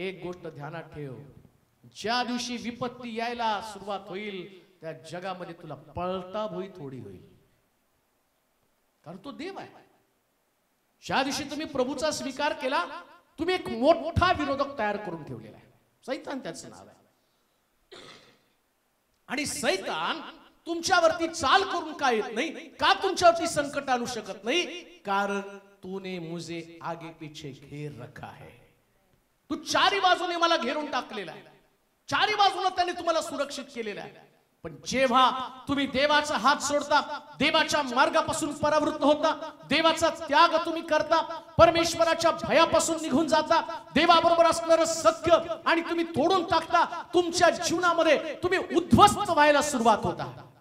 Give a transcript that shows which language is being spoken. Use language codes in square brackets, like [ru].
[mr] एक गोष्ट ध्यानात ठेव, ज्या दिवशी विपत्ती यायला सुरुवात होईल त्या जगामध्ये तुला पळता भोई थोडी होईल, कारण तो देव आहे. ज्या दिवशी तुम्ही प्रभूचा स्वीकार केला, तुम्ही एक मोठा विरोधक तयार करून ठेवलेला आहे. सैतान त्याचं नाव आहे. आणि सैतान तुमच्यावरती चाल करून का येत नाही? का तुमच्यावरती संकट आणू शकत नाही? [hi] कारण तूने मुझे आगे पीछे घेर रखा है. [mr] तू चारी बाजूने मला घेरून टाकलेला आहे, चारी बाजूला त्याने तुम्हाला सुरक्षित केलेलं आहे. पण जेव्हा तुम्ही देवाचा हात सोडता, देवाच्या मार्गापासून परावृत्त होता, देवाचा त्याग तुम्ही करता, परमेश्वराच्या भयापासून निघून जाता, देवाबरोबर असणारं सत्य आणि तुम्ही तोडून टाकता, तुमच्या जीवनामध्ये तुम्ही उद्ध्वस्त व्हायला सुरुवात होता.